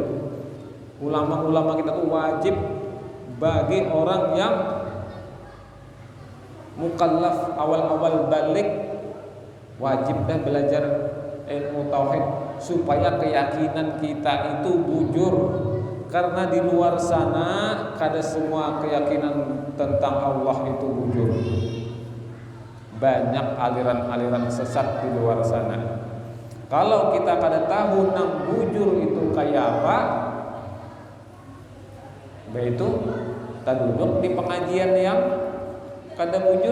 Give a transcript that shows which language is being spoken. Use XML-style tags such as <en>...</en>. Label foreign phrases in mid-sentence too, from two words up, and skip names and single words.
<bjn>Ulama-ulama kita tuh wajib bagi orang yang mukallaf awal-awal balik wajib dah belajar ilmu tauhid supaya keyakinan kita itu bujur, karena di luar sana kada semua keyakinan tentang Allah itu bujur.</bjn> <id>Banyak aliran-aliran sesat di luar sana.</id> <bjn>Kalau kita kada tahu nang bujur itu kayak apa, yaitu kita duduk di pengajian yang kada bujur.</bjn>